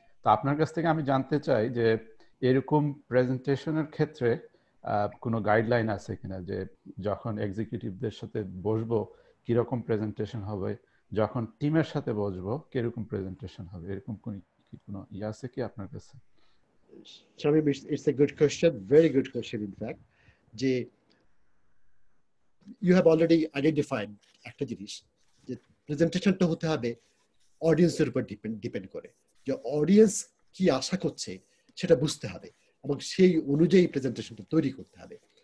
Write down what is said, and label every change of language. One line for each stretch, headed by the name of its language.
Bangla: তো আপনার কাছ থেকে আমি জানতে চাই যে এরকম প্রেজেন্টেশনের ক্ষেত্রে কোনো গাইডলাইন আছে কিনা, যে যখন এক্সিকিউটিভদের সাথে বসবো কিরকম প্রেজেন্টেশন হবে, যখন টিমের সাথে বসবো কিরকম প্রেজেন্টেশন হবে, এরকম কোনো ইয়ে আছে কি আপনার কাছে?
English: Shamim, it's a good question, very good question in fact.
Bangla: যে
English: you have already identified
Bangla: একটা জিনিস, যে প্রেজেন্টেশনটা হতে হবে অডিয়েন্সের উপর ডিপেন্ড করে, যে অডিয়েন্স কি আশা করছে সেটা বুঝতে হবে এবং সেই অনুযায়ী প্রেজেন্টেশনটা তৈরি করতে হবে।